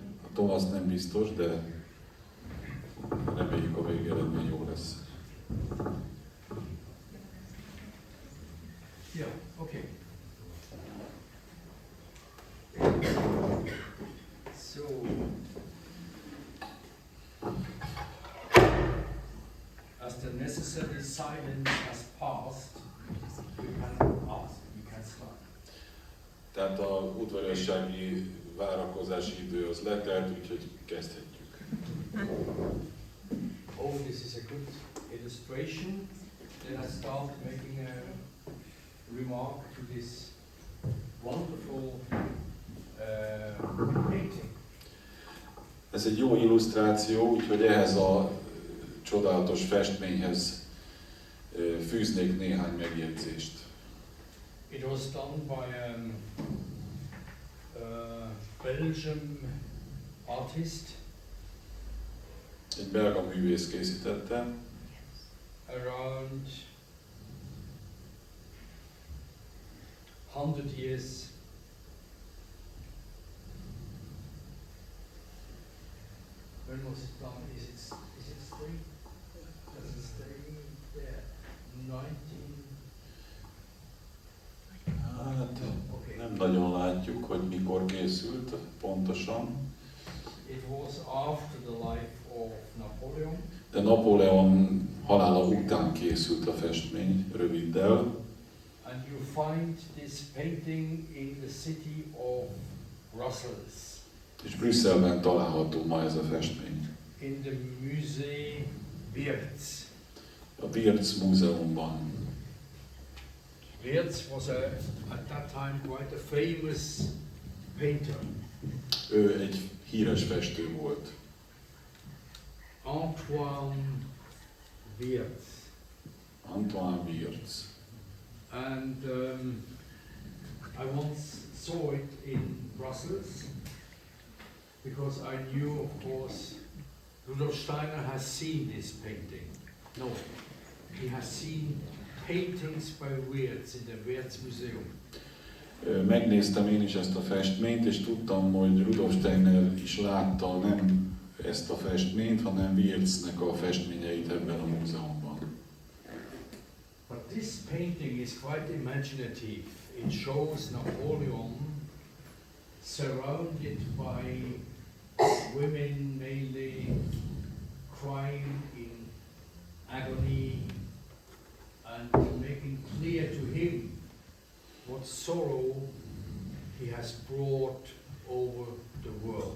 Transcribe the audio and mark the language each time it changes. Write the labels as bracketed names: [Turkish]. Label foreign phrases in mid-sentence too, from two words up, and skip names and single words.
[Hungarian] Thomas nem biztos, de reméljük a végeredmény jó lesz. Ja, [English] okay. So. As the necessary silence has passed, we can start. [Hungarian] Tehát a udvariassági várakozási idő az letelt, úgyhogy kezdhetjük. [English] Oh, this is a good illustration. Let us start making a remark to this wonderful painting. [Hungarian] Ez egy jó illusztráció, úgyhogy ehhez a csodálatos festményhez fűznék néhány megjegyzést. [English] It was done by a Belgian artist. [Hungarian] Egy belga művész készítette. [English] Around 100 years when was it done? Is it stay? Does it stay there? 19. [Hungarian] Hát nem nagyon látjuk, hogy mikor készült pontosan. [English] It was after the life of Napóleon. [Hungarian] De Napóleon halála után készült a festmény, röviddel. [English] And you find this painting in the city of Brussels. [Hungarian] És Brüsszelben található ma ez a festmény. [English] In the Musée Wiertz. [Hungarian] A Wiertz múzeumban. [English] Wiertz was at that time quite a famous painter. [Hungarian] Ő egy híres festő volt. [English] Antoine Wiertz. [Hungarian] Antoine Wiertz. [English] And I once saw it in Brussels because I knew, of course, Rudolf Steiner has seen this painting. No, he has seen paintings by Wiertz in the Wiertz Museum. [Hungarian] Megnéztem én is ezt a festményt, és tudtam, hogy Rudolf Steiner is látta nem ezt a festményt, hanem Wiertznek a festményeit ebben a múzeumban. [English] But this painting is quite imaginative. It shows Napóleon surrounded by women mainly crying in agony and making clear to him what sorrow he has brought over the world.